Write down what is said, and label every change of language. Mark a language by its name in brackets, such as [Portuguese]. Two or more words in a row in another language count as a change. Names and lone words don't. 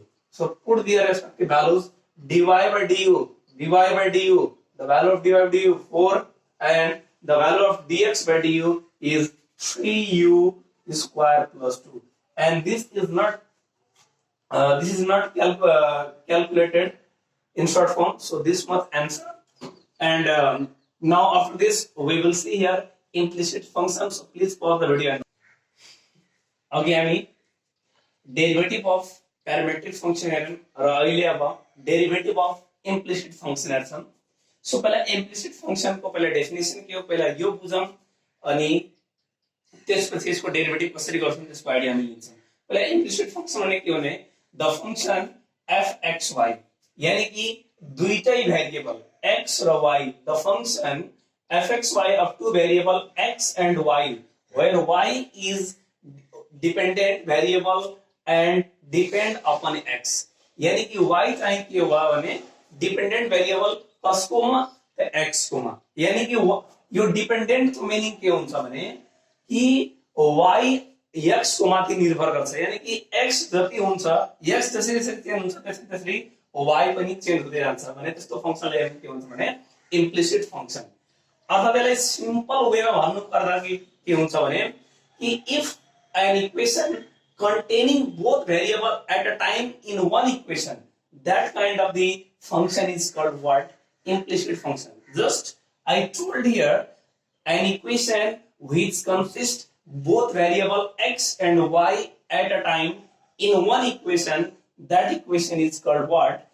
[English] so put the respective values, dy by du, the value of dy by du 4, and the value of dx by du is 3u square plus 2, and this is not calculated in short form, so this must answer। and now after this we will see here implicit functions, so please pause the video। [Nepali] अघि हामी [English] derivative of parametric function [Nepali] हेर्यौं र अहिले अब [English] derivative of implicit function [Nepali] हेर्छौं। सो पहिला [English] implicit function [Nepali] को पहिला डेफिनेसन के हो पहिला यो बुझौं, अनि त्यसपछि यसको डेरिभेटिभ कसरी गर्छौं त्यसको आइडिया हामी लिन्छौं। पहिला [English] implicit function [Nepali] भने के हो भने [English] the function fxy, [Nepali] यानी कि दुईटै भेरिएबल x र y, [English] the function fxy of two variable x and y, where y is dependent variable and depend upon x, [Nepali] यानी कि y चाहिँ के हो भने [English] dependent variable [Nepali] कसकोमा त x कोमा, यानी कि यो डिपेंडेंट को मिनिङ के हुन्छ भने कि y x को माथि निर्भर गर्छ, यानी कि x जति हुन्छ x जसरी जसरी चेन्ज हुन्छ त्यसरी त्यसरी y पनि चेन्ज हुँदै जान्छ भने त्यस्तो फंक्शनले के हुन्छ भने [English] implicit function. [Nepali] अथवा यसलाई सिम्पल वेमा भन्नु पर्दा के हुन्छ भने कि [English] if an equation containing both variable at a time in one equation, that kind of the function is called what? Implicit function. Just I told here an equation which consists both variable x and y at a time in one equation, that equation is called what?